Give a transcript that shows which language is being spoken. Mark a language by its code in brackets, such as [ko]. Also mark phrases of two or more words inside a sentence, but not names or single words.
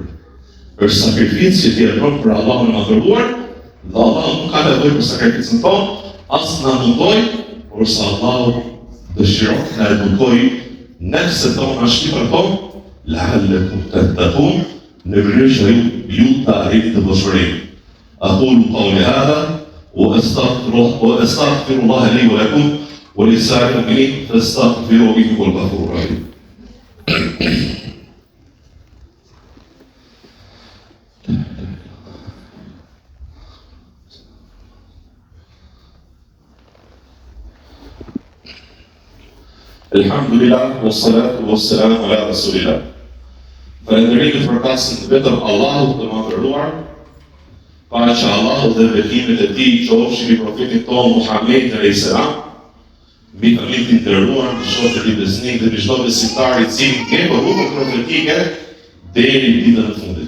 [sq] Është sakrificë që ti e bën për Allahun e madhëruar, dhe Allahu nuk ka nevojë për sakrificën tonë, as na mundoj, por sa Allahu dëshiron të na edukojë nefset tona shqipër tonë, [ar] لعلكم تتقون, [sq] në mënyrë që ju të arrini të bashkërinë. [ar] أقول قولي هذا وأستغفر الله لي ولكم ولسائر المؤمنين فاستغفروه إنه هو الغفور الرحيم. الحمد لله، والصلاة والسلام على رسول الله. [sq] Falënderimet përkasin vetëm Allahut të madhëruar, pa që Allahu dhe bekimet e tij qofshin mbi profetin tonë Muhammed [ar] عليه السلام, [sq] mbi familjen e nderuar, mbi shokët e besnik dhe mbi çdo besimtar i cili ke rrugën profetike deri në ditën e fundit.